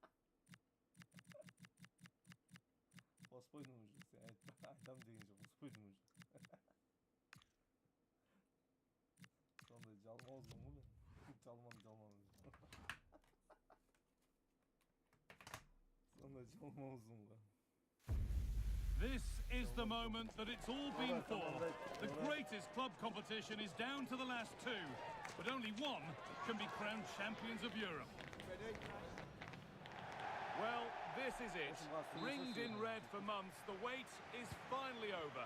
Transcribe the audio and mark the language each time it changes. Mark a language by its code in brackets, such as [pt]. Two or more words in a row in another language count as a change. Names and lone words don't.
[kk] Қоспойдым уже, сен айтам деген жоқ, қоспойдым уже. Сондай жалмауызым ғой. Жалман. Сондай жалмауызым ғой. [en] This is the moment that it's all been for. The greatest club competition is down to the last two, but only one can be crowned champions of Europe. Well, This is it. Ringed in red for months. The wait is finally over.